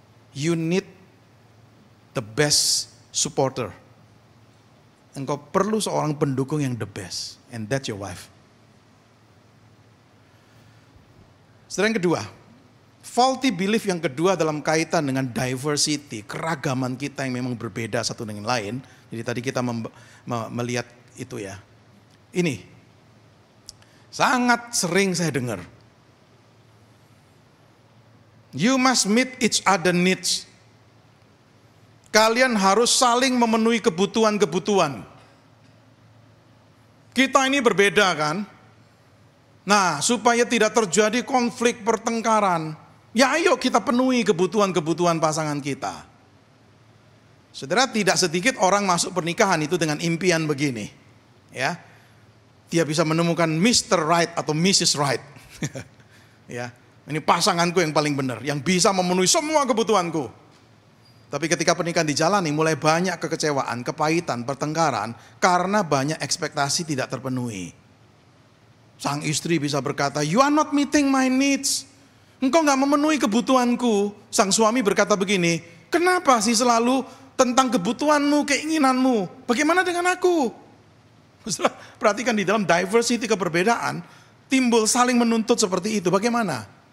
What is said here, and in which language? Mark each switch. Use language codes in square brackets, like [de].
[en] You need the best supporter. [id] Engkau perlu seorang pendukung yang the best. [en] And that's your wife. [id] Saudara, yang kedua. Faulty belief yang kedua dalam kaitan dengan diversity, keragaman kita yang memang berbeda satu dengan lain. Jadi tadi kita melihat itu ya. Ini sangat sering saya dengar. [en] You must meet each other needs. [id] Kalian harus saling memenuhi kebutuhan-kebutuhan. Kita ini berbeda kan? Nah, supaya tidak terjadi konflik pertengkaran, ya ayo kita penuhi kebutuhan-kebutuhan pasangan kita. Saudara, tidak sedikit orang masuk pernikahan itu dengan impian begini. Ya. Dia bisa menemukan Mr. Right atau Mrs. Right. Ya, ini pasanganku yang paling benar, yang bisa memenuhi semua kebutuhanku. Tapi ketika pernikahan dijalani mulai banyak kekecewaan, kepahitan, pertengkaran karena banyak ekspektasi tidak terpenuhi. Sang istri bisa berkata, [en] you are not meeting my needs. [id] Engkau gak memenuhi kebutuhanku. Sang suami berkata begini, kenapa sih selalu tentang kebutuhanmu, keinginanmu? Bagaimana dengan aku? Perhatikan di dalam diversity keberbedaan, timbul saling menuntut seperti itu. Bagaimana?